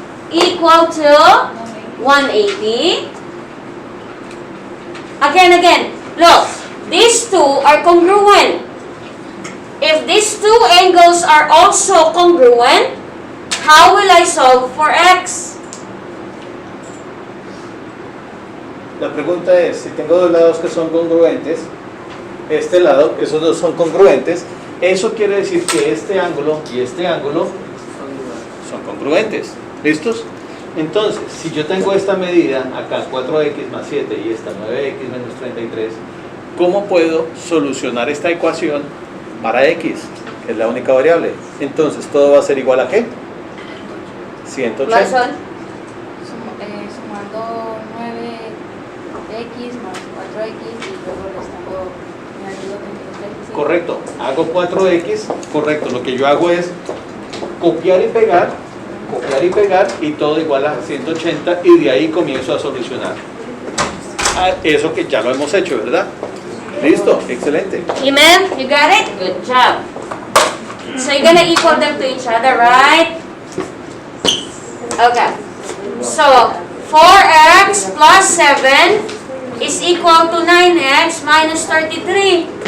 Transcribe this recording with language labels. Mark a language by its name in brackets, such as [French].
[English] Equal to 180. Again, look, these two are congruent. If these two angles are also congruent, how will I solve for x? [Spanish] La pregunta es, si tengo dos lados que son congruentes, este lado, esos dos son congruentes, eso quiere decir que este ángulo y este ángulo son congruentes. ¿Listos? Entonces, si yo tengo esta medida, acá 4x más 7 y esta 9x menos 33, ¿cómo puedo solucionar esta ecuación para x, que es la única variable? Entonces, ¿todo va a ser igual a qué? 180. ¿Cuáles son? Sumando 9x más 4x y luego restando añadido 33. Correcto, hago 4x, correcto, lo que yo hago es copiar y pegar y todo igual a 180 y de ahí comienzo a solucionar. Eso que ya lo hemos hecho, ¿verdad? Listo, excelente. [English] Iman, you got it? Good job. So you're gonna equal them to each other, right? Okay. So 4x plus 7 is equal to 9x minus 33.